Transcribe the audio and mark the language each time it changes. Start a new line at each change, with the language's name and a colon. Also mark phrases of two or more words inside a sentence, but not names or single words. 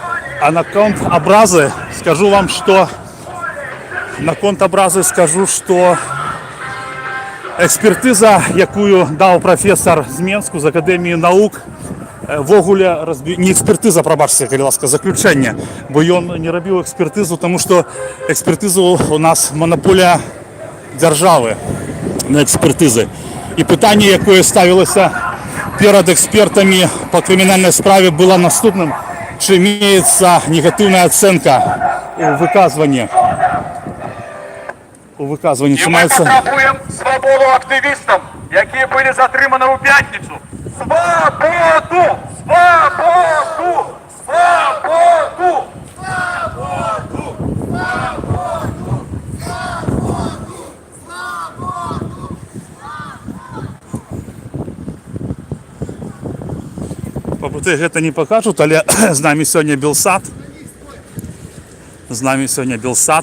Belarusian: А наконт абразы скажу вам, што экспертыза, якую даў прафесар з Менску з Акадэміі навук, вогуле не экспертыза, прабачце, калі ласка, заключэнне, бо ён не рабіў экспертызу, таму што экспертызу у нас манаполія дзяржавы на экспертызы. І пытанне, якое ставілася перад экспертамі па крымінальнай справе, было наступным:
Russian: чи имеется негативная оценка у выказванні.
Ukrainian: І ми потребуємо свободу активістам, які були затримані у п'ятницю. Свободу! Свободу! Свободу!
Belarusian: Пабуты гэта не пакажуць, але з намі сёння Белсат. З намі сёння Белсат.